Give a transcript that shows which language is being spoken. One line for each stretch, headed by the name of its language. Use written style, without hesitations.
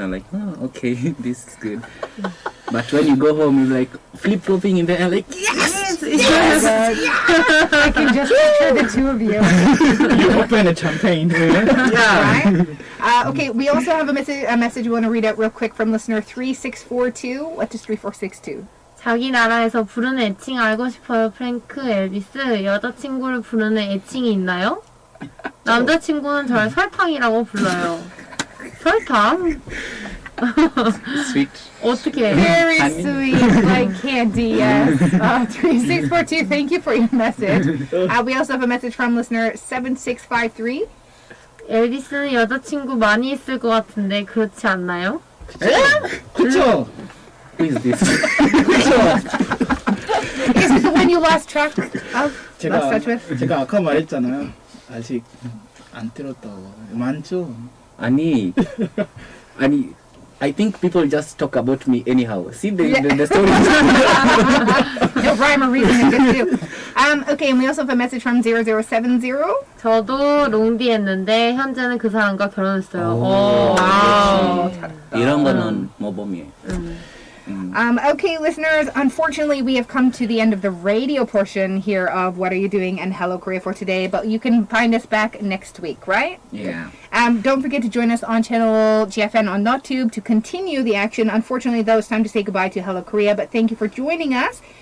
English: I'm like, oh, okay, this is good. But when you go home, you're like flip flopping in the air, like yes. I can just picture the two of you. You open a champagne. Yeah. Right? Okay, we also have a message we want to read out real quick from listener 3642. What does 3462?
Korean: 자기 나라에서 부르는 애칭 알고 싶어요. 프랭크, 엘비스. 여자친구를 부르는 애칭이 있나요? 남자친구는 저를 설탕이라고 불러요. 설탕?
English: Sweet.
Korean: 어떻게?
English: Very Honey. sweet, like candy, yes. 3642, thank you for your message. We also have a message from listener 7653.
Korean: 엘비스는 여자친구 많이 있을 것 같은데 그렇지 않나요? 그쵸?
English: Who is this? Is it the one you lost track of? Lost touch with?
Korean: 제가 아까 말했잖아요. 아직 안 들었다고. 많죠? 아니,
English: I think people just talk about me anyhow. See the story. No rhyme or reason against you. Okay, and we also have a message from 0070.
Korean: 저도 롱디 했는데 현재는 그 사람과 결혼했어요. 오. 와우. 이런 거는 모범이에요.
English: Okay, listeners, unfortunately, we have come to the end of the radio portion here of What Are You Doing and Hello Korea for today, but you can find us back next week, right? Yeah. Don't forget to join us on channel GFN on NotTube to continue the action. Unfortunately, though, it's time to say goodbye to Hello Korea, but thank you for joining us.